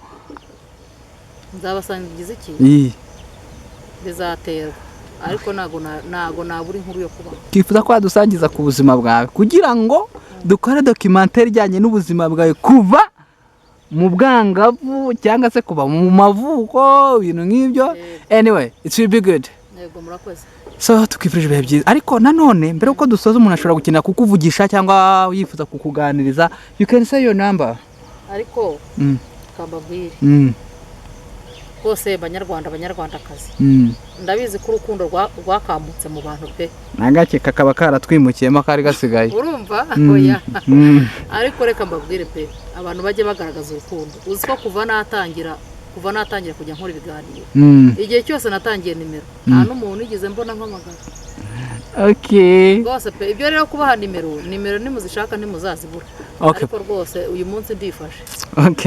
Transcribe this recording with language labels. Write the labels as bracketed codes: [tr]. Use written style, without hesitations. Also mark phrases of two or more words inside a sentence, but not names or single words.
[rw] nzabasangiza iki bizaterwa ariko nago naburi inkuru yo kuba twifuza ko wadusangiza ku buzima bwawe kugira ngo dukore documentaire ijyanye n'ubuzima bwawe kuva mu bwangavu cyangwa se kuba mu mavuko ibintu nk'ibyo [en] anyway it will be good [rw] yego murakoze so tukifurije ibihe byiza ariko nanone mbere uko dusoza umuntu ashobora gukenera kukuvugisha cyangwa yifuza kukuganiriza [en] you can say your number [rw] ariko kambabwire bose banyarwandakazi ndabizi ko urukundo rwakambutse mu bantu pe nagake kakaba karatwimukiyemo kari gasigaye urumva oya ariko reka mbabwire pe abantu bajye bagaragaza urukundo uzi ko kuva natangira kujya nkora ibiganiro igihe cyose natangiye nimero nta n'umuntu yigeze mbona mpamagara rwose pe ibyo rero kubaha nimero nimuzishaka ntimuzazibura ariko rwose uyu munsi ndifashe